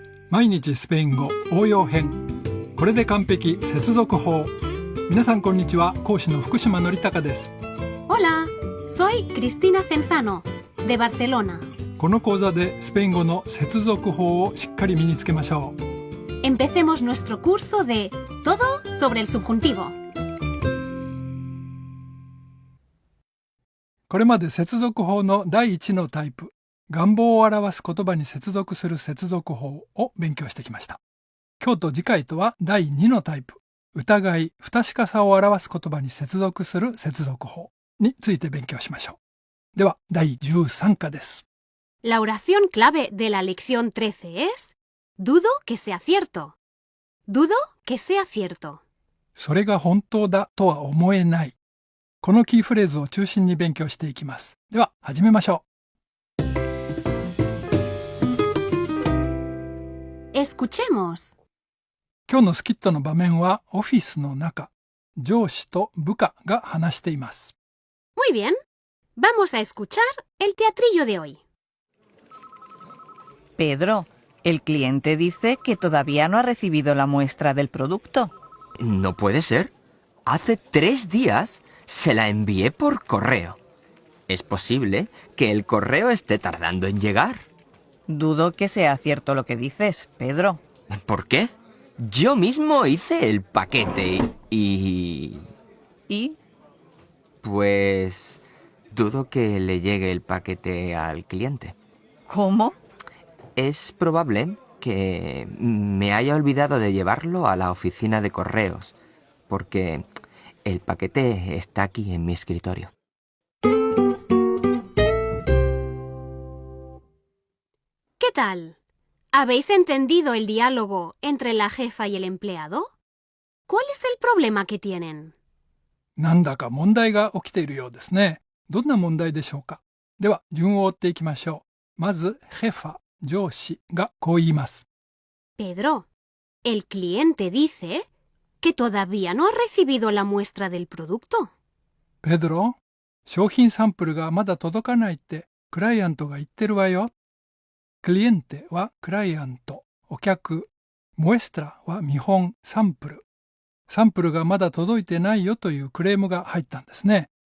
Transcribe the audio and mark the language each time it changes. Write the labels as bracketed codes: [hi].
[ja] 毎日スペイン語応用編。これで完璧接続法。皆さんこんにちは。講師の福島のりたかです。 [es] Hola, soy Cristina Cenzano, de Barcelona. [ja] この講座でスペイン語の接続法をしっかり身につけましょう。 [es] Empecemos nuestro curso de Todo sobre el subjuntivo. [ja] これまで接続法の第1のタイプ、願望を表す言葉に接続する接続法を勉強してきました。今日と次回とは第2のタイプ、疑い、不確かさを表す言葉に接続する接続法について勉強しましょう。では第13課です。 [es] La oración clave de la lección 13 es Dudo que sea cierto. Dudo que sea cierto. [ja] それが本当だとは思えない。このキーフレーズを中心に勉強していきます。では始めましょう。 [es] Escuchemos. [ja] 今日のスキットの場面はオフィスの中、上司と部下が話しています。 [es] Muy bien. Vamos a escuchar el teatrillo de hoy. Pedro, el cliente dice que todavía no ha recibido la muestra del producto. No puede ser. Hace 3 días se la envié por correo. Es posible que el correo esté tardando en llegar. Dudo que sea cierto lo que dices, Pedro. ¿Por qué? Yo mismo hice el paquete y... ¿Y? Pues... dudo que le llegue el paquete al cliente. ¿Cómo? Es probable que me haya olvidado de llevarlo a la oficina de correos, porque el paquete está aquí en mi escritorio. ¿Qué tal? ¿Habéis entendido el diálogo entre la jefa y el empleado? ¿Cuál es el problema que tienen? [ja] なんだか問題が起きているようですね。どんな問題でしょうか。では順を追っていきましょう。まずヘファ、上司がこう言います。 Pedro, el cliente dice que todavía no ha recibido la muestra del producto. ペドロ、商品サンプルがまだ届かないってクライアントが言ってるわよ。クリエンテはクライアント、お客。モエストラは見本、サンプル。サンプルがまだ届いてないよというクレームが入ったんですね。